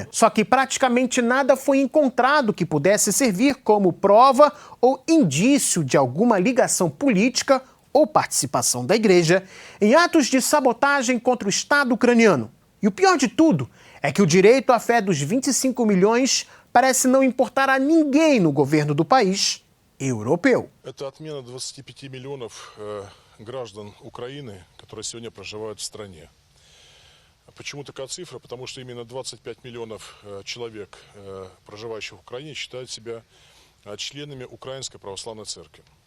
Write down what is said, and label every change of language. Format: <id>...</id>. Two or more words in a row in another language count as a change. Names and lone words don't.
<pt>Só que praticamente nada foi encontrado que pudesse servir como prova ou indício de alguma ligação política ou participação da igreja em atos de sabotagem contra o Estado ucraniano. E o pior de tudo é que o direito à fé dos 25 milhões parece não importar a ninguém no governo do país europeu.</pt> <ru>Это отмена 25 миллионов граждан Украины, которые сегодня проживают в стране. Почему такая цифра? Потому что именно 25 миллионов человек, проживающих в Украине, считают себя членами Украинской Православной Церкви.</ru>